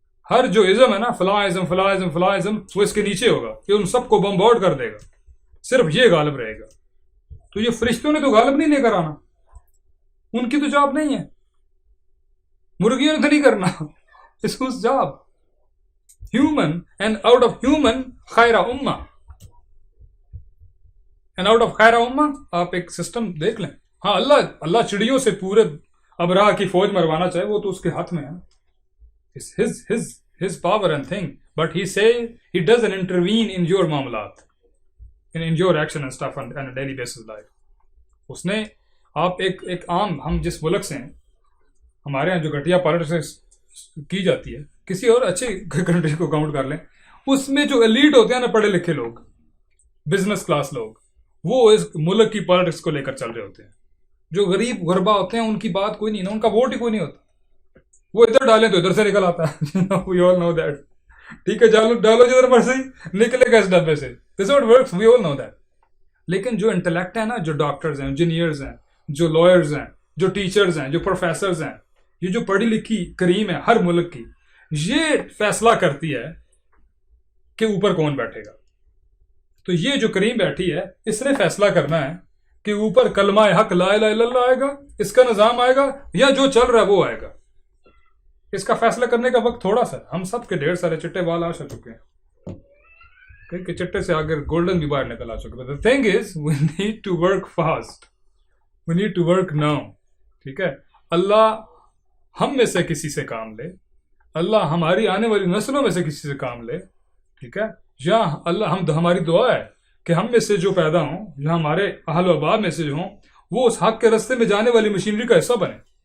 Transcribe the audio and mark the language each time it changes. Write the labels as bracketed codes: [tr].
[ur] ہر جو ازم ہے نا، فلاں ازم فلاں ازم فلاں ازم، وہ اس کے نیچے ہوگا، یہ ان سب کو بمبارڈ کر دے گا، صرف یہ غالب رہے گا. تو یہ فرشتوں نے تو غالب نہیں لے کر آنا، ان کی تو جاب نہیں ہے، مرغیوں نے تو نہیں کرنا. [en] It's whose job? Human, and out of human [ar] خیرہ امہ. [en] And out of [ur] خیرہ امہ آپ ایک سسٹم دیکھ لیں. ہاں اللہ چڑیوں سے پورے ابراہ کی فوج مروانا چاہے وہ تو اس کے ہاتھ میں ہے. [en] It's his power and thing. But he doesn't intervene in your معاملات, in your action and stuff on a daily basis life. [ur] اس نے آپ ایک عام، ہم جس ملک سے ہیں، ہمارے یہاں جو گھٹیا پالیٹکس کی جاتی ہے، کسی اور اچھی کنٹری کو کاؤنٹ کر لیں، اس میں جو ایلیٹ ہوتے ہیں نا، پڑھے لکھے لوگ، بزنس کلاس لوگ، وہ اس ملک کی پالیٹکس کو لے کر چل رہے ہوتے ہیں. جو غریب غربا ہوتے ہیں ان کی بات کوئی نہیں نا، ان کا ووٹ ہی کوئی نہیں ہوتا. وہ ادھر ڈالیں تو ادھر سے نکل آتا ہے. [en] We all know that. [ur] ٹھیک ہے، ڈالو جدھر مرضی نکلے گا اس ڈبے سے. [en] This is what works. We all know that. [ur] لیکن جو انٹلیکٹ ہے نا، جو ڈاکٹرز ہیں، انجینئرز ہیں، جو لائرز ہیں، جو ٹیچرز ہیں، جو پروفیسرز ہیں، یہ جو پڑھی لکھی کریم ہے ہر ملک کی، یہ فیصلہ کرتی ہے کہ اوپر کون بیٹھے گا. تو یہ جو کریم بیٹھی ہے، اس نے فیصلہ کرنا ہے کہ اوپر کلمہ حق [ar] لا الہ الا اللہ [ur] آئے گا، اس کا نظام آئے گا، یا جو چل رہا ہے وہ آئے گا. اس کا فیصلہ کرنے کا وقت تھوڑا سا. ہم سب کے ڈھیر سارے چٹے بال آ چکے ہیں کہ چٹے سے آگے گولڈن بھی باہر نکل آ چکے. [en] The thing is, we need to work fast. We need to work now. [ur] ٹھیک ہے، اللہ ہم میں سے کسی سے کام لے، اللہ ہماری آنے والی نسلوں میں سے کسی سے کام لے. ٹھیک ہے، یا اللہ ہماری دعا ہے کہ ہم میں سے جو پیدا ہوں، یا ہمارے اہل و احباب میں سے جو ہوں، وہ اس حق کے راستے میں جانے والی مشینری کا حصہ بنے.